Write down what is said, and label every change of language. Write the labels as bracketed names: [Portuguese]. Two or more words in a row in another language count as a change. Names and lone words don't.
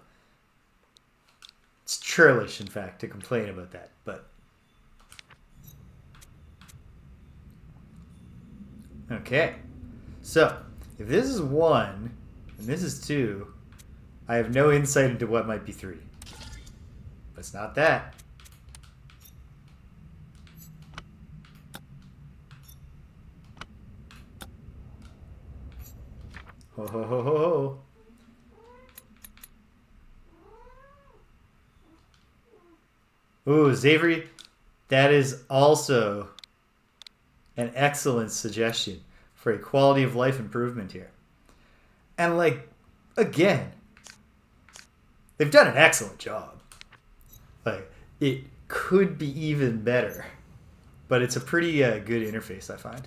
[English] It's churlish, in fact, to complain about that, but... Okay. So, if this is 1, and this is 2, I have no insight into what might be 3. But it's not that. Ho ho ho ho ho. Ooh, Xavery, that is also an excellent suggestion for a quality of life improvement here. And again, they've done an excellent job. It could be even better, but it's a pretty good interface, I find.